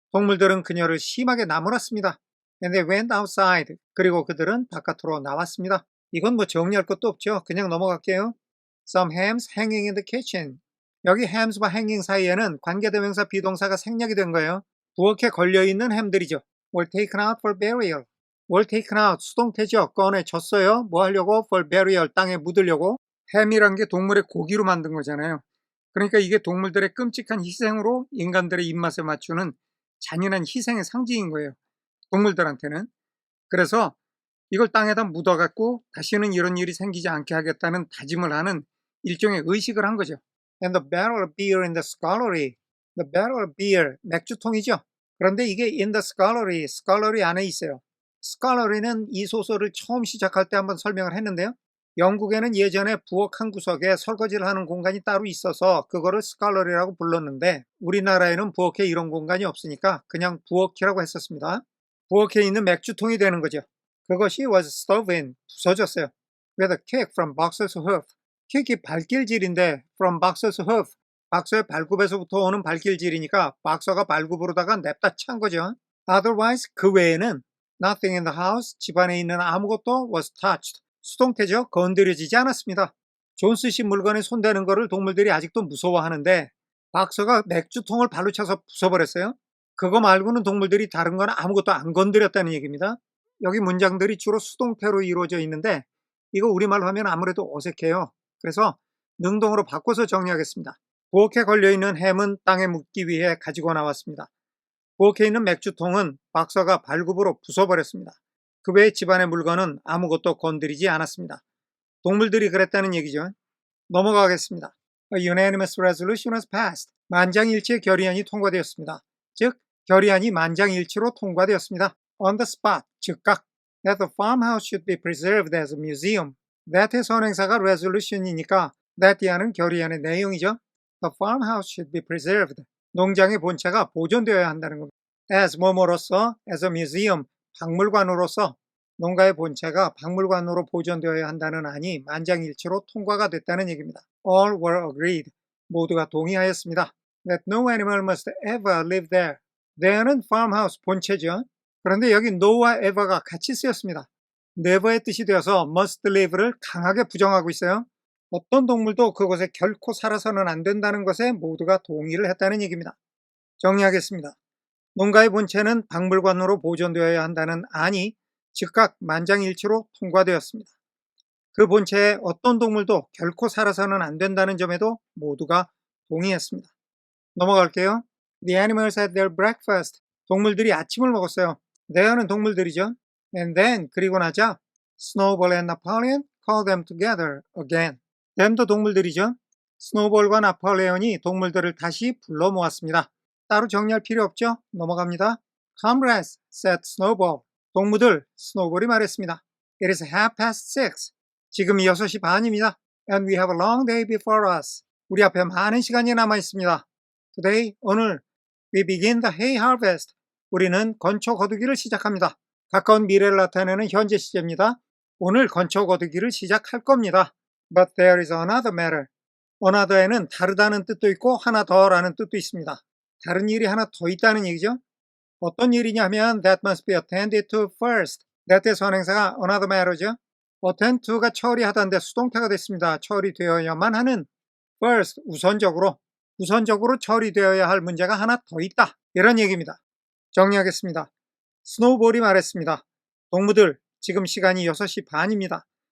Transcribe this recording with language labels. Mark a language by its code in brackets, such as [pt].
[ko] 동물들은 그녀를 심하게 나무랐습니다. [en] And they went outside. [ko] 그리고 그들은 바깥으로 나왔습니다. 이건 뭐 정리할 것도 없죠. 그냥 넘어갈게요. [en] Some hams hanging in the kitchen. [ko] 여기 hams와 hanging 사이에는 관계대명사 비동사가 생략이 된 거예요. 부엌에 걸려있는 햄들이죠. [en] were taken out for burial. were taken out, [ko] 수동태죠. 꺼내졌어요. 뭐 하려고? [en] for burial, [ko] 땅에 묻으려고. 햄이란 게 동물의 고기로 만든 거잖아요. 그러니까 이게 동물들의 끔찍한 희생으로 인간들의 입맛에 맞추는 잔인한 희생의 상징인 거예요. 동물들한테는. 그래서 이걸 땅에다 묻어갖고 다시는 이런 일이 생기지 않게 하겠다는 다짐을 하는 일종의 의식을 한 거죠. [en] And the barrel of beer in the scullery. The barrel of beer, [ko] 맥주통이죠. 그런데 이게 [en] in the scullery, [ko] scullery 안에 있어요. scullery는 이 소설을 처음 시작할 때 한번 설명을 했는데요. 영국에는 예전에 부엌 한 구석에 설거지를 하는 공간이 따로 있어서 그거를 scullery라고 불렀는데 우리나라에는 부엌에 이런 공간이 없으니까 그냥 부엌이라고 했었습니다. 부엌에 있는 맥주통이 되는 거죠. 그것이 [en] was stove in, [ko] 부서졌어요. [en] With a kick from boxer's hoof. [ko] 킥이 발길질인데 [en] from boxer's hoof, [ko] 박서의 발굽에서부터 오는 발길질이니까 박서가 발굽으로다가 냅다 찬 거죠. [en] Otherwise, [ko] 그 외에는 [en] nothing in the house, [ko] 집안에 있는 아무것도 [en] was touched. [ko] 수동태죠. 건드려지지 않았습니다. 존스 씨 물건에 손대는 거를 동물들이 아직도 무서워하는데 박서가 맥주통을 발로 차서 부숴버렸어요. 그거 말고는 동물들이 다른 건 아무것도 안 건드렸다는 얘기입니다. 여기 문장들이 주로 수동태로 이루어져 있는데 이거 우리말로 하면 아무래도 어색해요. 그래서 능동으로 바꿔서 정리하겠습니다. 부엌에 걸려있는 햄은 땅에 묻기 위해 가지고 나왔습니다. 부엌에 있는 맥주통은 박서가 발굽으로 부숴버렸습니다. 그 외 집안의 물건은 아무것도 건드리지 않았습니다. 동물들이 그랬다는 얘기죠. 넘어가겠습니다. [en] A unanimous resolution was passed. [ko] 만장일치 결의안이 통과되었습니다. 즉, 결의안이 만장일치로 통과되었습니다. [en] On the spot, [ko] 즉각. [en] That the farmhouse should be preserved as a museum. [ko] That의 선행사가 resolution이니까 that이라는 결의안의 내용이죠. [en] The farmhouse should be preserved. [ko] 농장의 본체가 보존되어야 한다는 겁니다. As 뭐뭐로서, [en] as a museum, [ko] 박물관으로서 농가의 본체가 박물관으로 보존되어야 한다는 안이 만장일치로 통과가 됐다는 얘기입니다. [en] All were agreed. [ko] 모두가 동의하였습니다. [en] That no animal must ever live there. [ko] there는 farmhouse 본체죠. 그런데 여기 no와 ever가 같이 쓰였습니다. never의 뜻이 되어서 must live를 강하게 부정하고 있어요. 어떤 동물도 그곳에 결코 살아서는 안 된다는 것에 모두가 동의를 했다는 얘기입니다. 정리하겠습니다. 농가의 본체는 박물관으로 보존되어야 한다는 안이 즉각 만장일치로 통과되었습니다. 그 본체에 어떤 동물도 결코 살아서는 안 된다는 점에도 모두가 동의했습니다. 넘어갈게요. [en] The animals had their breakfast. [ko] 동물들이 아침을 먹었어요. there는 동물들이죠. [en] And then, [ko] 그리고 나자 [en] Snowball and Napoleon called them together again. [ko] them도 동물들이죠. 스노볼과 나폴레온이 동물들을 다시 불러 모았습니다. 따로 정리할 필요 없죠? 넘어갑니다. [en] Comrades, said Snowball. [ko] 동무들, 스노볼이 말했습니다. [en] It is 6:30. [ko] 지금 6시 반입니다. [en] And we have a long day before us. [ko] 우리 앞에 많은 시간이 남아 있습니다. [en] Today, [ko] 오늘, [en] we begin the hay harvest. [ko] 우리는 건초 거두기를 시작합니다. 가까운 미래를 나타내는 현재 시제입니다. 오늘 건초 거두기를 시작할 겁니다. [en] But there is another matter. [ko] another에는 다르다는 뜻도 있고 하나 더라는 뜻도 있습니다. 다른 일이 하나 더 있다는 얘기죠. 어떤 일이냐면 [en] that must be attended to first. [ko] that의 선행사가 another matter죠. attend to가 처리하다인데 수동태가 됐습니다. 처리되어야만 하는 [en] first, [ko] 우선적으로 처리되어야 할 문제가 하나 더 있다. 이런 얘기입니다. 정리하겠습니다. 스노우볼이 말했습니다. 동무들, 지금 시간이 6시 반입니다.